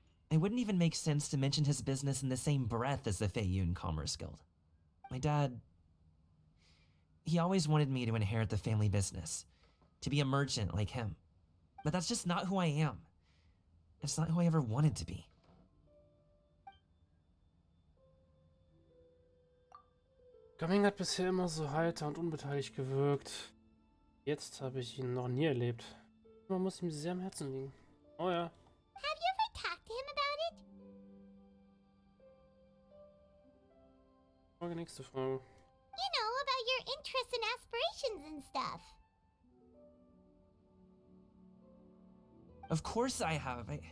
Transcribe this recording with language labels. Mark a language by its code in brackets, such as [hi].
[en] It wouldn't even make sense to mention his business in the same breath as the Feiyun Commerce Guild. My dad... he always wanted me to inherit the family business. To be a merchant like him. But that's just not who I am. It's not who I ever wanted to be. [de] Gaming hat bisher immer so heiter und unbeteiligt gewirkt. Jetzt habe ich ihn noch nie erlebt. Man muss ihm sehr am Herzen liegen. Oh ja. [en] Have you ever talked to him about it? [de] Frage, nächste Frage. [en] You know, about your interests and aspirations and stuff. Of course I have.